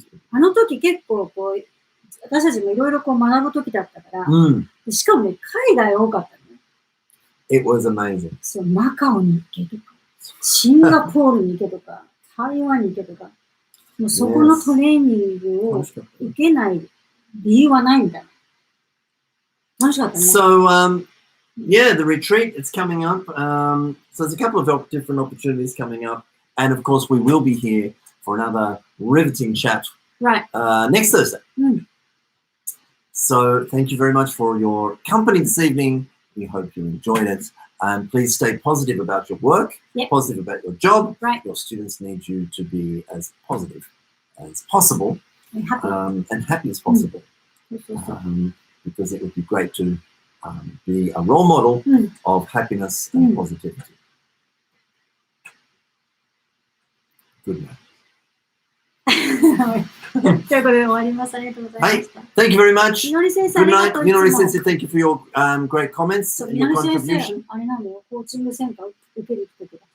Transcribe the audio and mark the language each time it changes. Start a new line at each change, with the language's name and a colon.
Japanese: あの時結構こう、私たちもいろいろこう学ぶ時だったから、しかもね、海外多かったね。
English: It was amazing.
Japanese: そう、マカオに行けとか、シンガポールに行けとか、台湾に行けとか、もうそこのトレーニングを受けない理由はないみたいな。楽しかったね。
English: So, yeah, the retreat, it's coming up. So there's a couple of different opportunities coming up. And of course, we will be here for another riveting chat next Thursday. So thank you very much for your company this evening. We hope you enjoyed it. Please stay positive about your work, positive about your job. Your students need you to be as positive as possible and happy as possible. Because it would be great to be a role model of happiness and positivity. Good night.
Japanese: ということで終わります。ありがとうございました。
English: Thank you very much.
Japanese: みのり先生、
English: Good night. Minori Sensei, thank you for your great comments and
Japanese: み
English: your
Japanese: のり先
English: contribution.
Japanese: 生、あれなんだよ、コーチングセンター受けに来てください。